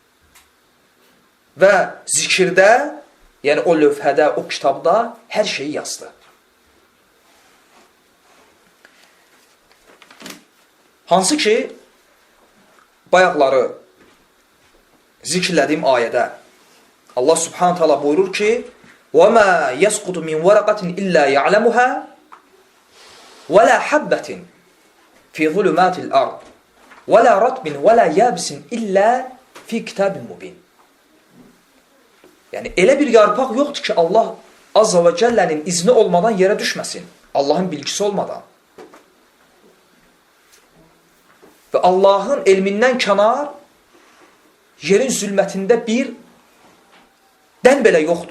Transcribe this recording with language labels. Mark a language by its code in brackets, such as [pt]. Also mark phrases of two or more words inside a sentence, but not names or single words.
[az] Və zikirdə, yəni o lövhədə, o kitabda hər şeyi yazdı. Hansı ki, bayaqları zikirlədiyim ayədə Allah [ar] سُبْحَانَهُ تَعَالَى [az] buyurur ki, [ar] وَمَا يَسْقُطُ مِنْ وَرَقَةٍ إِلَّا يَعْلَمُهَا وَلَا حَبَّةٍ فِي ظُلُمَاتِ الْأَرْضِ وَلَا رَطْبٍ وَلَا يَابِسٍ إِلَّا فِي كِتَابٍ مُبِينٍ. [az] Yəni, elə bir yarpaq yoxdur ki, Allah [ar] عَزَّ وَجَلَّ [az] izni olmadan yerə düşməsin. Allahın bilgisi olmadan. Və Allahın elmindən kənar yerin zülmətində bir dən belə yoxdur.